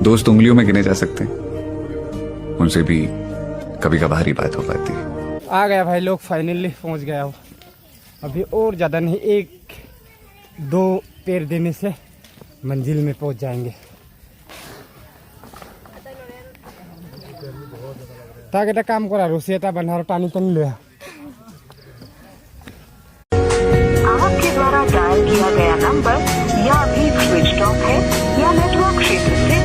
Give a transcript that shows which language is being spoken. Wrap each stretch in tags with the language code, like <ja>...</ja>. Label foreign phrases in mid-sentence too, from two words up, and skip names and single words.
<hi>दोस्त उंगलियों में गिने जा सकते हैं, उनसे भी कभी कभार ही बात हो पाती है। आ गया भाई लोग, फाइनली पहुंच गया हो। अभी और ज़्यादा नहीं, 1-2 पैर देने से मंजिल में पहुंच जाएंगे।</hi> <as>ताकि এটা কাম কৰা ৰছী এটা বান্ধাৰ টানি টানি লৈ</as> <hi>आपके द्वारा डायल किया गया नंबर या भी</hi> <en>switch off</en> <hi>है या नेटवर्क क्षेत्र</hi>